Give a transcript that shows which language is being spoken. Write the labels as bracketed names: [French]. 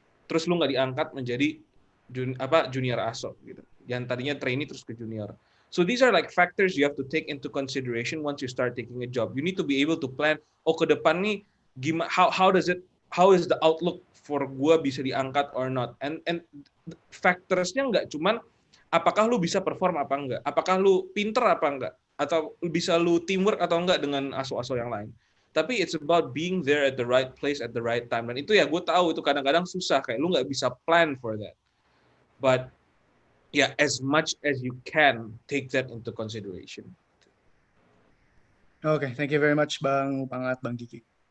[Indonesian] Terus lu nggak diangkat menjadi junior ASO gitu. Yang tadinya trainee terus ke junior. [English] So these are like factors you have to take into consideration once you start taking a job. You need to be able to plan, [Indonesian] oh ke depan nih gimana, [English] how is the outlook for [Indonesian] gua bisa diangkat [English] or not. [Indonesian] And factorsnya nggak cuman apakah lu bisa perform apa enggak, apakah lu pinter apa enggak, atau bisa lu teamwork atau enggak dengan ASO-ASO yang lain. Tapi [English] it's about being there at the right place at the right time. [Indonesian] Dan itu ya gue tahu itu kadang-kadang susah, kayak lu nggak bisa [English] plan for that. But yeah, as much as you can, take that into consideration. Okay, thank you very much, Bang Oepangat, Bang Kiki.